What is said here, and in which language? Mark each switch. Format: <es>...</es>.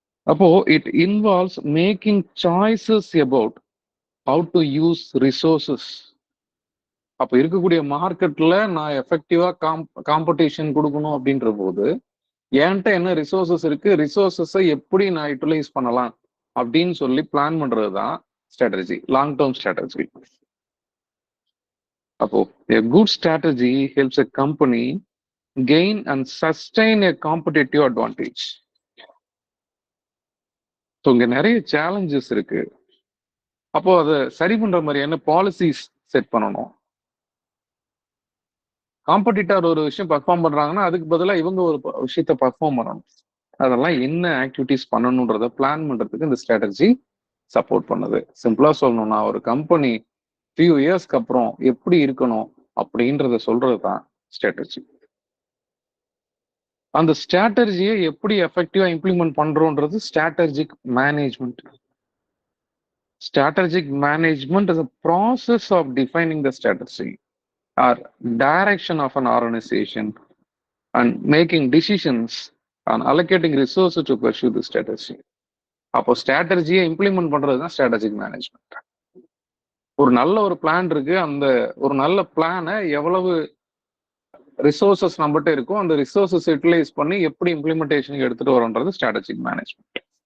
<en>அப்போ it involves making choices about how to use resources.</en> <ta>அப்போ இருக்கக்கூடிய மார்க்கெட்ல நான் எஃபெக்டிவா காம்படிஷன் கொடுக்கணும் அப்படின்ற போது என்கிட்ட என்ன ரிசோர்சஸ் இருக்கு, ரிசோர்சஸை எப்படி நான் யூட்டிலைஸ் பண்ணலாம் அப்படின்னு சொல்லி பிளான் பண்றது தான் ஸ்ட்ராட்டஜி, லாங் டேர்ம் ஸ்ட்ராட்டஜி.</ta> <en>அப்போ a good strategy helps a company gain and sustain a competitive advantage.</en> <ta>So இங்க நிறைய சேலஞ்சஸ் இருக்கு. அப்போ அதை சரி பண்ற மாதிரி என்ன பாலிசிஸ் செட் பண்ணணும். காம்படிட்டர் ஒரு விஷயம் பர்ஃபார்ம் பண்றாங்கன்னா அதுக்கு பதிலாக இவங்க ஒரு விஷயத்த பர்ஃபார்ம் பண்ணணும். அதெல்லாம் என்ன ஆக்டிவிட்டிஸ் பண்ணணுன்றத பிளான் பண்றதுக்கு இந்த ஸ்ட்ராட்டஜி சப்போர்ட் பண்ணுது. சிம்பிளா சொல்லணும்னா ஒரு கம்பெனி ஃபியூ இயர்ஸ்க்கு அப்புறம் எப்படி இருக்கணும் அப்படின்றத சொல்றது தான் ஸ்ட்ராட்டஜி. அந்த ஸ்ட்ராட்டஜியை எப்படி எஃபெக்டிவா implement பண்றோன்றது strategic management.</ta> <en>Strategic management is a process of defining the strategy or direction of an organization and making decisions and allocating resources to pursue the strategy.</en> <ta>அப்போ ஸ்ட்ராட்டஜியை இம்ப்ளிமெண்ட் பண்றது தான் ஸ்ட்ராட்டஜிக் மேனேஜ்மெண்ட். ஒரு நல்ல ஒரு plan இருக்கு, அந்த ஒரு நல்ல பிளானை எவ்வளவு ரிசோர்சஸ் நம்மகிட்ட இருக்கும் அந்த ரிசோர்சஸ் யூட்டிலைஸ் பண்ணி எப்படி இம்ப்ளிமெண்டேஷனுக்கு எடுத்துட்டு வரோன்றது ஸ்ட்ராட்டஜிக் மேனேஜ்மெண்ட்.</ta>